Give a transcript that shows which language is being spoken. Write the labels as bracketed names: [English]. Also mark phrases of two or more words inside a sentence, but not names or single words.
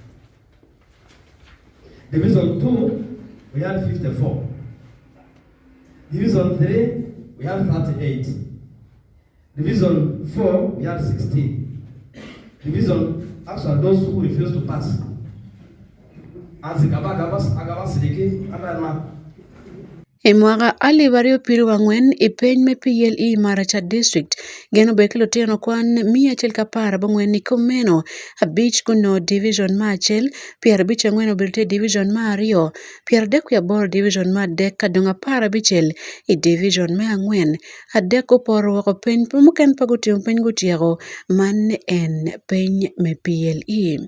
[English] Division 2, we had 54. Division 3, we had 38. Division 4, we had 16. Division, actually those who refused to pass. [Alur] Emwaga ali vario piru wangwen ipeny me PLE Maracha district geno bekelo tieno kwan 110 bangwen ni komeno abich kuno division ma achiel pier abich angwen obelte division ma ariyo pier adek aboro division ma adek kadonga par abichel i division ma angwen adek oporo wako peny muken pagotimo peny gotiego man en peny me PLE.